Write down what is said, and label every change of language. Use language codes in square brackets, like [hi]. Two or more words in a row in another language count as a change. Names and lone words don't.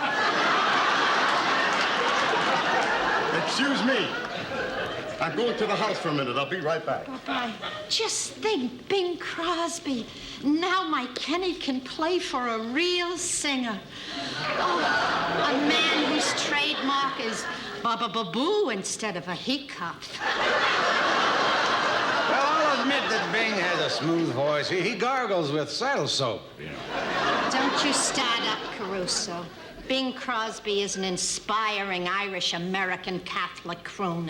[en] Excuse me. I'm going to the house for a minute. I'll be right back. Bye-bye. Just think, Bing Crosby. Now my Kenny can play for a real singer. Oh, a man whose trademark is ba-ba-ba-boo instead of a hiccup. Well, I'll admit that Bing has a smooth voice. He gargles with saddle soap, you know. Don't you start up, Caruso. Bing Crosby is an inspiring Irish-American Catholic crooner.